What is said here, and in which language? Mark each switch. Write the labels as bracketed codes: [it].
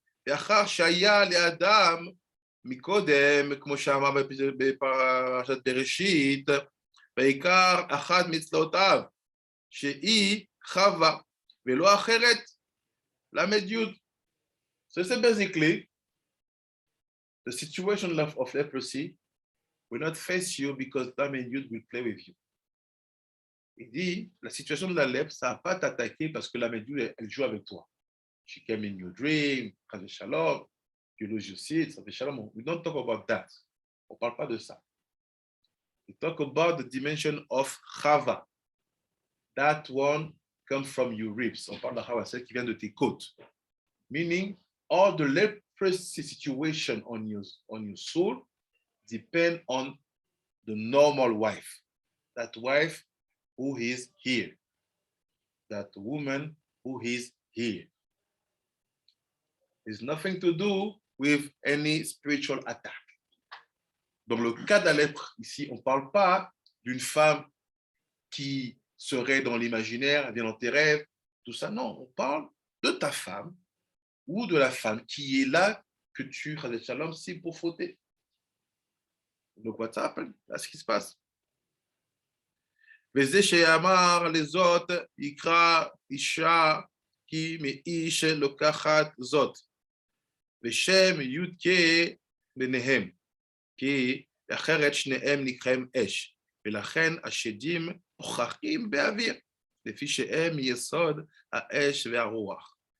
[he] ואחר שהיה לאדם מקודם, כמו שאמר בפרשת בראשית, בעיקר אחת מצלעותיו, שהיא חווה, ולא אחרת, למד י'. [en] So it's basically the situation of leprosy will not face you because Lamed Yud will play with you. [fr] Il dit, la situation de la lèpre, ça ne va pas t'attaquer parce que Lamed Yud, elle joue avec toi. [en] She came in your dream, Chazé Shalom, you lose your seed, Chazé Shalom. We don't talk about that. [fr] On ne parle pas de ça. [en] We talk about the dimension of Chava. That one comes from your ribs. [fr] On parle de Chava, celle qui vient de tes côtes. [en] Meaning, all the leprosy situation on your soul depend on the normal wife. That wife who is here. That woman who is here. It's nothing to do with any spiritual attack. [fr] Dans le cas de la lèpre, ici, on ne parle pas d'une femme qui serait dans l'imaginaire, vient dans tes rêves, tout ça. Non, on parle de ta femme ou de la femme qui est là que tu, Chazé Shalom, c'est pour fauter. Donc, [en] what's happened? [fr] Là, ce qui se passe. [he] וזה שאמר לזאת, יקרא אישה כי מאיש לוקחת זאת. ושם י"ק ביניהם, כי אחרת שניהם נקראים אש, ולכן השדים נוכחים באוויר, לפי שהם יסוד האש והרוח.